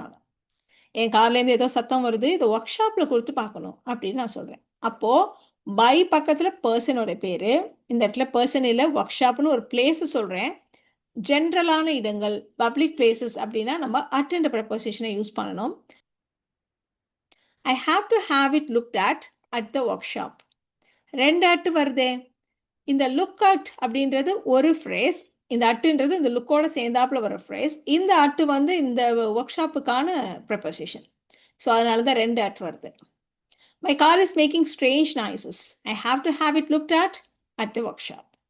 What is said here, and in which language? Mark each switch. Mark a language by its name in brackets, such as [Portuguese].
[Tamil] நான் என் கார்லேருந்து ஏதோ சத்தம் வருது, இதை ஒர்க் ஷாப்பில் கொடுத்து பார்க்கணும் அப்படின்னு நான் சொல்கிறேன். அப்போது பை பக்கத்தில் பர்சனோட பேர், இந்த இடத்துல பர்சன் இல்லை, ஒர்க் ஷாப்னு ஒரு பிளேஸு சொல்கிறேன். ஜென்ரலான இடங்கள், பப்ளிக் பிளேசஸ் அப்படின்னா நம்ம அட் ப்ரெப்போசிஷனை யூஸ் பண்ணணும். [English] I have to have it looked at the workshop. [Tamil] ரெண்டு அட்டு வருதே. இந்த லுக் அட் அப்படின்றது ஒரு ஃப்ரேஸ், இந்த அட்டுன்றது இந்த லுக்கோட சேர்ந்தாப்புல வர ஃப்ரேஸ். இந்த அட்டு வந்து இந்த ஒர்க் ஷாப்புக்கான ப்ரெப்போசிஷன். [English] so [Tamil] அதனால தான் ரெண்டு அட் வருது. [English] My car is making strange noises. I have to have it looked at the workshop.